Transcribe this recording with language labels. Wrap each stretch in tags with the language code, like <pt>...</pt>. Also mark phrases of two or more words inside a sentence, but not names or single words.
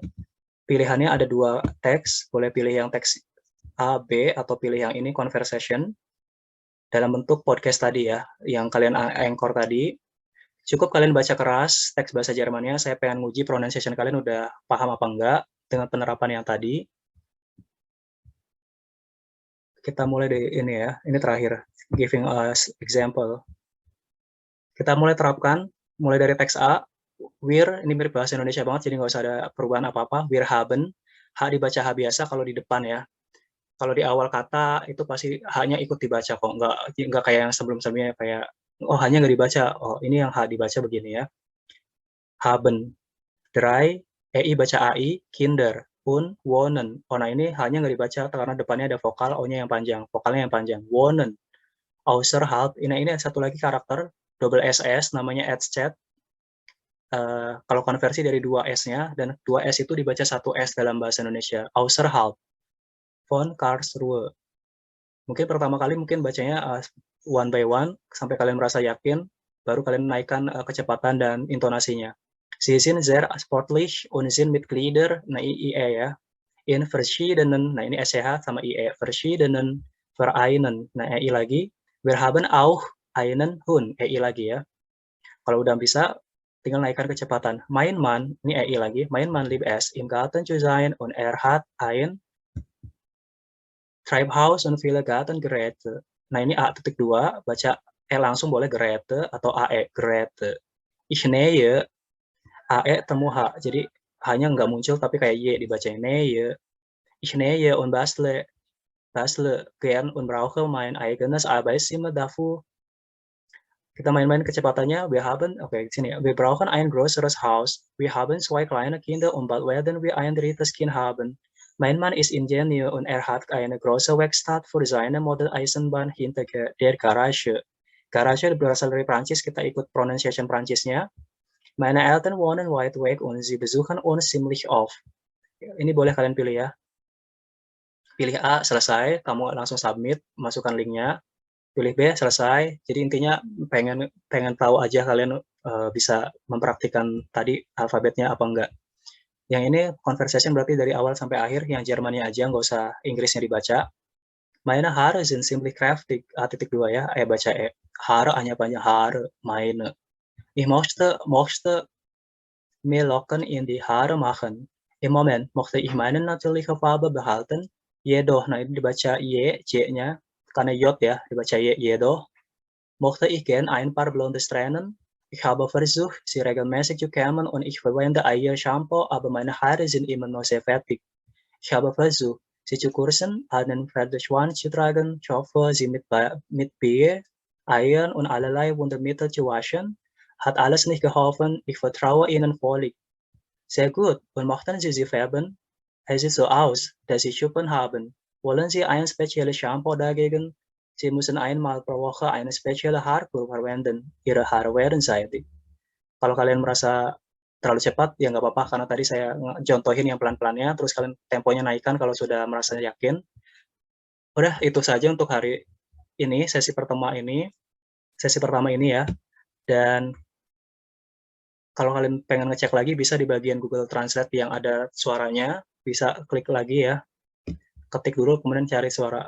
<id>Pilihannya ada 2 teks, boleh pilih yang teks A, B, atau pilih yang ini conversation dalam bentuk podcast tadi ya, yang kalian anchor tadi. Cukup kalian baca keras teks bahasa Jermannya, saya pengen nguji pronunciation kalian udah paham apa enggak dengan penerapan yang tadi. Kita mulai dari ini ya, ini terakhir,</id> <en>giving us example.</en> <id>Kita mulai terapkan, mulai dari teks A, wir, ini mirip bahasa Indonesia banget, jadi nggak usah ada perubahan apa-apa,</id> <de>wir haben,</de> <id>H dibaca H biasa kalau di depan ya. Kalau di awal kata itu pasti H-nya ikut dibaca kok, nggak kayak yang sebelum-sebelumnya kayak oh H-nya nggak dibaca, oh ini yang H dibaca begini ya.</id> <de>Haben, drei,</de> <id>EI baca AI,</id> <de>Kinder, und, wohnen.</de> <id>Oh nah ini H-nya nggak dibaca karena depannya ada vokal O-nya yang panjang, vokalnya yang panjang,</id> <de>wohnen. Außerhalb,</de> <id>ini satu lagi karakter, double SS, namanya Adchat. Kalau konversi dari 2 S-nya, dan 2 S itu dibaca 1 S dalam bahasa Indonesia,</id> <de>Außerhalb von Karlsruhe.</de> <id>Mungkin pertama kali mungkin bacanya</id> <en>one by one,</en> <id>sampai kalian merasa yakin, baru kalian naikkan kecepatan dan intonasinya.</id> <de>Sie sind sehr sportlich und sind Mitglieder,</de> <id>nah IE ya,</id> <de>in verschiedenen,</de> <id>nah ini SCH sama IE,</id> <de>verschiedenen Vereinen,</de> <id>nah EI lagi,</id> <de>wir haben auch einen Hund,</de> <id>EI lagi ya. Kalau udah bisa, tinggal naikkan kecepatan.</id> <de>Mein Mann,</de> <id>ini EI lagi,</id> <de>mein Mann liebt es, im Garten zu sein und hat ein Treibhaus und viele Gartengeräte.</de> <id>Nah ini A.2, baca E langsung boleh Geräte atau AE, Geräte.</id> <de>Ich nähe,</de> <id>AE temu H, jadi H-nya nggak muncul tapi kayak Y dibaca nähe.</id> <de>Ich nähe und bastle gern und brauche mein eigenes Arbeitszimmer dafür.</de> <id>Kita main-main kecepatannya, sini.</id> <de>Wir brauchen ein größeres Haus. Wir haben 2 kleine Kinder und bald werden wir ein drittes Kind haben. Mein Mann ist Ingenieur und hat eine große Werkstatt für seine Modelleisenbahn hinter der Garage.</de> <id>Garage berasal dari Prancis, kita ikut pronunciation Prancisnya.</id> <de>Meine Eltern wohnen weit weg und sie besuchen uns ziemlich oft.</de> <id>Ini boleh kalian pilih ya. Pilih A, selesai, kamu langsung submit, masukkan linknya. Pilih B, selesai. Jadi intinya pengen tahu aja kalian bisa mempraktikkan tadi alfabetnya apa enggak. Yang ini conversation berarti dari awal sampai akhir, yang Jermannya aja, nggak usah Inggrisnya dibaca.</id> <de>Meine Haare sind ziemlich kräftig,</de> <id>A.2 ya, baca E.</id> <de>Haare</de> <id>hanya banyak</id> <de>Haare, meine. Ich möchte mir Locken in die Haare machen. Im Moment möchte ich meine natürliche Farbe behalten, jedoch, nah ini dibaca Y, J-nya, karena J ya, dibaca Y, jedoch, möchte ich gern ein paar blonde Strähnen. Ich habe versucht, sie regelmäßig zu kämmen und ich verwende Eiershampoo, aber meine Haare sind immer noch sehr fettig. Ich habe versucht, sie zu kürzen, einen Pferdeschwanz zu tragen, ich hoffe, sie mit Bier, Eiern und allerlei Wundermittel zu waschen. Hat alles nicht geholfen, ich vertraue Ihnen völlig. Sehr gut, und möchten Sie sie färben? Es sieht so aus, dass Sie Schuppen haben. Wollen Sie ein spezielles Shampoo dagegen? Sie müssen einmal pro Woche eine spezielle Haarkur verwenden. Ihre Haare werden seidig.</de> <id>Kalau kalian merasa terlalu cepat, ya nggak apa-apa, karena tadi saya contohin yang pelan-pelannya, terus kalian temponya naikkan kalau sudah merasa yakin. Udah, itu saja untuk hari ini, sesi pertama ini ya. Dan Kalau kalian pengen ngecek lagi, bisa di bagian Google Translate yang ada suaranya, bisa klik lagi ya, ketik dulu, kemudian cari suara.</id>